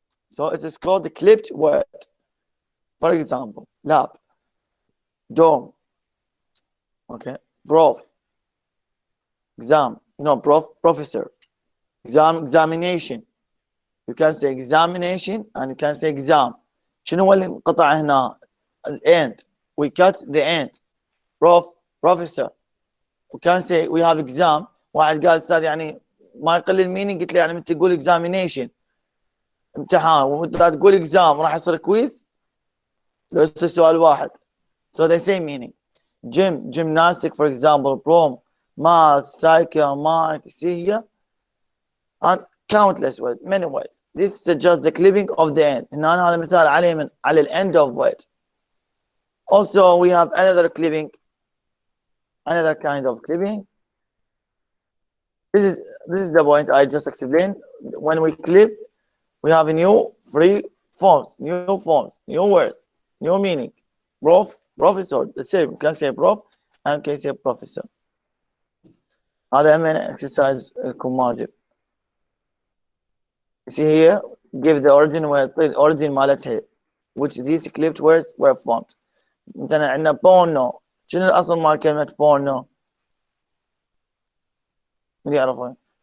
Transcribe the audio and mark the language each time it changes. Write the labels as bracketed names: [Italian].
[English] So it is called the clipped word. For example, lab, dorm, okay, prof, exam, professor, examination. You can say examination and you can say exam. [Arabic] شنو اللي انقطع هنا؟ end. [English] We cut the end. Professor. We can say we have exam. [Arabic] واحد قال استاذ يعني ما يقلل meaning، قلت له يعني انت تقول examination امتحان وانت تقول exam راح يصير كويس لو يصير سؤال واحد. [English] So they say meaning. Gymnastic for example, prom, math, psycho, mark, see here, and countless words, many words. This is just the clipping of the end. [Arabic] هنا هذا مثال عليه من على [English] the end of word. Also we have another clipping, another kind of clipping. This is the point I just explained. When we clip, we have a new free forms, new words, new meaning. Professor, the same. You can say prof and can say professor. [Arabic] هذا من exercise واجب. [English] You see here, give the origin where the origin [Arabic] مالتها, [English] which these clipped words were formed. [Arabic] مثلا عندنا porno. شنو الأصل مال كلمة porno؟ من يعرفون؟